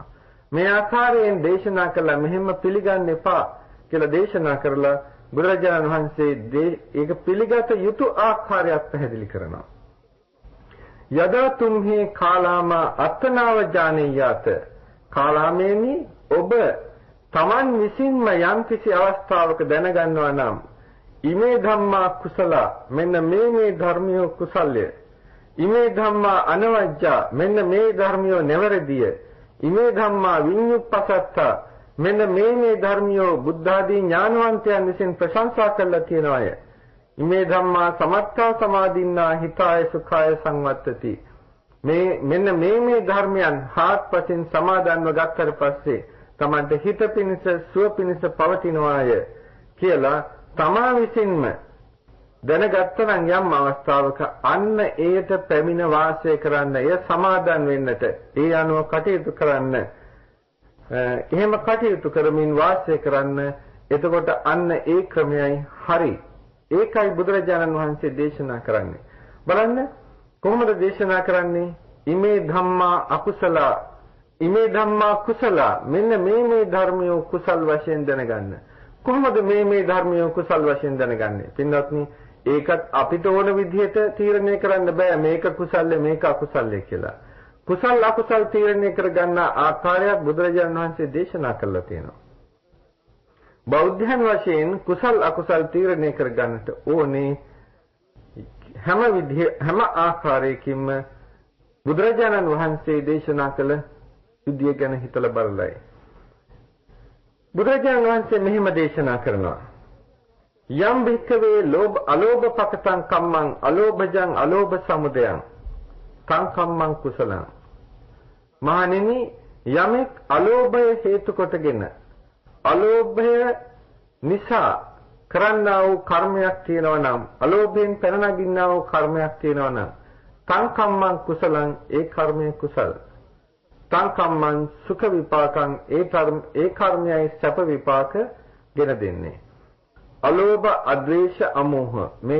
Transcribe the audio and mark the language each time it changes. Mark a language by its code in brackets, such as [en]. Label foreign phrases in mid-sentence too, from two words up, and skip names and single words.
[si] මේ ආකාරයෙන් දේශනා කළා මෙහෙම පිළිගන්න එපා කියලා දේශනා කරලා බුදුරජාණන් වහන්සේ ඒක පිළිගත යුතු ආකාරයක් පැහැදිලි කරනවා. [pi] යදා තුම්හි කාලාම අත්තනාව ජානේයාත [si] කාලාමේනි ඔබ තමන් විසින්ම යම් කිසි අවස්ථාවක දැනගන්නවා නම් [pi] ඉමේ ධම්මා කුසල [si] මෙන්න මේ ධර්මිය කුසල්ය [pi] ඉමේ ධම්මා අනවජ්ජා [si] මෙන්න මේ ධර්මිය නෙවරදිය [pi] ඉමේ ධම්මා විඤ්ඤුප්පසත්ත [si] මෙන්න මේ ධර්මිය බුද්ධ ආදී ඥානවන්තයන් විසින් ප්‍රශංසා කළා කියනවාය. [pi] ඉමේ ධම්මා සමත්තා සමාදින්නා හිතාය සුඛාය සංවත්තති [si] මෙන්න මේ ධර්මයන් හාත්පසින් සමාදන්ව ගත්තට පස්සේ තමන්ට හිත පිණිස සුව පිණිස පවතිනවාය කියලා තමා විසින්ම දැනගත්තනම් යම් අවස්ථාවක අන්න ඒට පැමිණ වාසය කරන්න එය සමාදන් වෙන්නට ඒ අනුව කටයුතු කරන්න එහෙම කටයුතු කරමින් වාසය කරන්න එතකොට අන්න ඒ ක්‍රමයයි හරි ඒකයි බුදුරජාණන් වහන්සේ දේශනා කරන්නේ බලන්න කොහොමද දේශනා කරන්නේ [pi] ඉමේ ධම්මා අකුසල ඉමේ ධම්මා කුසල [si] මෙන්න මේ ධර්මිය කුසල් වශයෙන් දැනගන්න කොහොමද මේ ධර්මිය කුසල් වශයෙන් දැනගන්නේ පින්වත්නි ඒකත් අපිට ඕන විදිහට තීරණය කරන්න බෑ මේක කුසල්ය මේක අකුසල්ය කියලා කුසල් අකුසල් තීරණය කරගන්න ආකාරයක් බුදුරජාණන් වහන්සේ දේශනා කළා තියෙනවා බෞද්ධයන් වශයෙන් කුසල් අකුසල් තීරණය කරගන්නට ඕනේ හැම ආකාරයකින්ම බුදුරජාණන් වහන්සේ දේශනා කළ විදිය ගැන හිතලා බලලයි බුදුරජාණන් වහන්සේ මෙහෙම දේශනා කරනවා යම් [pi] භික්ඛවේ අලෝභ පකතං කම්මං අලෝභජං අලෝභ සමුදයං කං කම්මං කුසලං [si] මහණෙනි යමෙක් අලෝභය හේතු කොටගෙන අලෝභය නිසා කරන්නා වූ කර්මයක් තියෙනවා නම් අලෝභයෙන් පැන නගින්නා වූ කර්මයක් තියෙනවා නම් [pi] කං කම්මං කුසලං [si] ඒ කර්මයේ කුසල [pi] තං කම්මං සුඛ විපාකං [si] ඒ කර්මයයි සැප විපාක ගෙන දෙන්නේ අලෝභ අද්වේෂ අමෝහ මේ